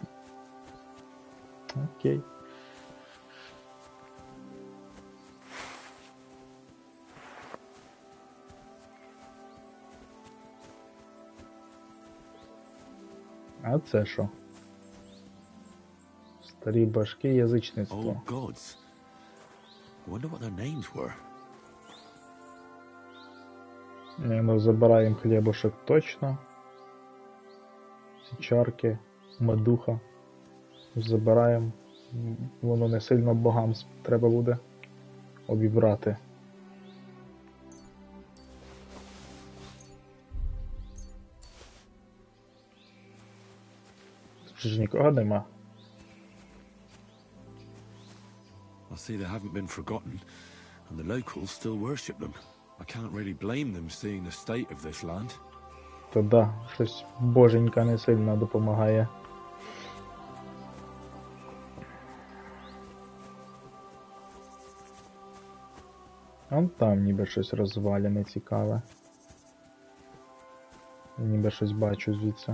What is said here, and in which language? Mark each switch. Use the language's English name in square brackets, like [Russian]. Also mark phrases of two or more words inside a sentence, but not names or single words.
[Ukrainian] Окей. А це що? Старі башки, язичництво. [English] Old gods. I wonder what their names were. [Ukrainian] Ну, забираємо хлібушек точно. Ці чарки, медуха. Забираємо. Воно не сильно богам треба буде обібрати. Тут ж нікого нема. [English] I see they haven't been forgotten, and the locals still worship them. I can't really blame them seeing the state of this land. [Ukrainian] То да, щось боженька не сильно допомагає. Вон там ніби щось розвалене цікаве. Ніби щось бачу звідси.